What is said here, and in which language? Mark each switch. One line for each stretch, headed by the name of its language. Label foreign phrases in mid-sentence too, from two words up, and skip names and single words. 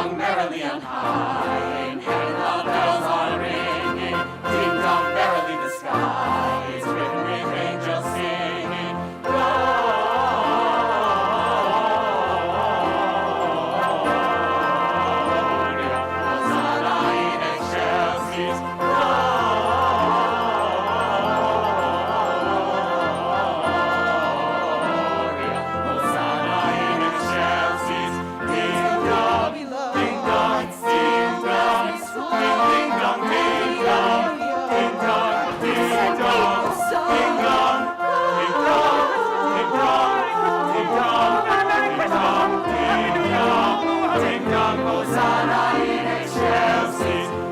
English: merrily on high. In heaven the bells are ringing. Ding dong, merrily the sky is ridden with angels singing.
Latin: Gloria, Hosanna in excelsis. Gloria, Hosanna in excelsis.
English: Ding dong, ding dong, ding dong, ding dong, ding dong, ding dong, ding dong, ding dong, ding dong, ding dong, ding dong, ding dong, ding dong, ding dong,
Latin: Hosanna in excelsis.